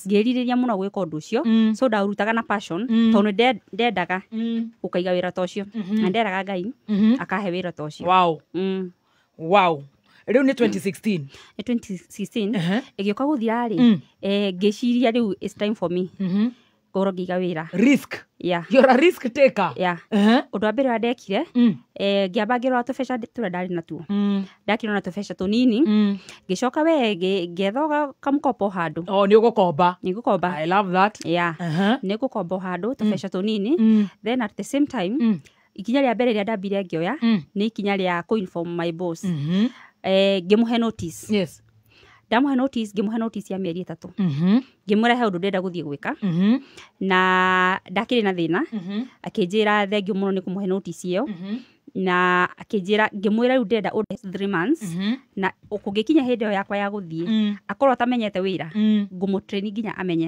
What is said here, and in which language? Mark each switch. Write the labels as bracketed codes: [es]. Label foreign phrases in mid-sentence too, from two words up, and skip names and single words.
[ki] Ngiririria muno gwika undu ucio so ndaurutaga na passion tondu ndendaga ukaiga wira ta ucio na nderaga Ngai akahe wira ta ucio. [en] Wow. Wow. [ki] Riu ni 2016. 2016 igioka guthira ri ngeciria riu [en] it's time for me [ki] ngoro ngiga wira. [en] Risk. Yeah. You're a risk taker. Yeah. [ki] Undu wa mbere wa ndekire ngiamba ngirora tubesha turia ndari natuo ndakirona tubesha tunini ngicoka we ngethoga kamkopo handu. Oh, ni ugukomba? Ni ngukomba. [en] I love that. Yeah. [ki] Ni ngukomba handu tubesha tunini [en] then at the same time [ki] ikinya ria mbere ria ndambire ngioya ni ikinya ria [en] co-inform my boss. [ki] Ngimuhe notice. [en] Yes. [ki] Ndamuhe notice ngimuhe notice ya mieri 3. Ngimwira he undu ndenda guthie gwika na ndakiri na thina akinjira thengio muno ni kumuhe notice iyo na akinjira ngimwira riu ndenda 3 months na ukungikinya hindi yo yakwa ya guthie akorwo atamenyete wira ngumu-train nginya amenye.